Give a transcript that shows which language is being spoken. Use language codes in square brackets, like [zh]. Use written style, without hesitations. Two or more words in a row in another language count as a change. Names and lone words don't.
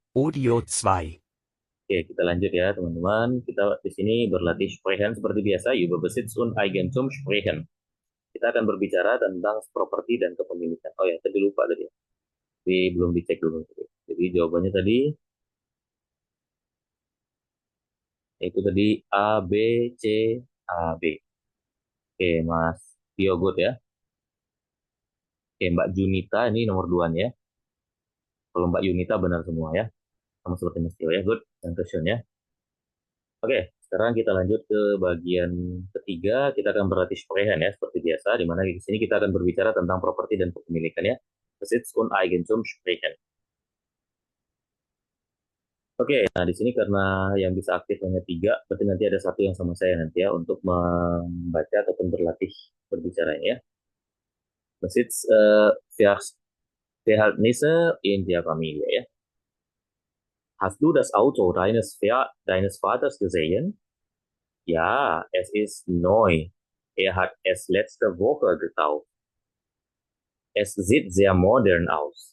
[id] Audio 2. Oke, kita lanjut ya teman-teman. Kita di sini berlatih sprechen seperti biasa. [de] Über Besitz und Eigentum sprechen. [id] Kita akan berbicara tentang properti dan kepemilikan. Oh ya, tadi lupa tadi. Tapi belum dicek dulu. Jadi jawabannya tadi itu tadi A, B, C, A, B. Oke, Mas Tio good ya. Oke, Mbak Junita ini nomor 2 nya ya. Kalau Mbak Yunita benar semua ya. Sama seperti Mas Tio ya. Good. Dan question ya. Oke, sekarang kita lanjut ke bagian ketiga. Kita akan berlatih sprechen ya, seperti biasa. Di mana di sini kita akan berbicara tentang properti dan kepemilikan ya. [de] Besitz und Eigentum sprechen. [id] Oke, nah di sini karena yang bisa aktif hanya 3, berarti nanti ada 1 yang sama saya nanti ya untuk membaca ataupun berlatih berbicaranya ya. [de] Besitz Verhältnisse in der Familie ya. Hast du das Auto deines Vaters gesehen? Ja, es ist neu. Er hat es letzte Woche gekauft. Es sieht sehr modern aus.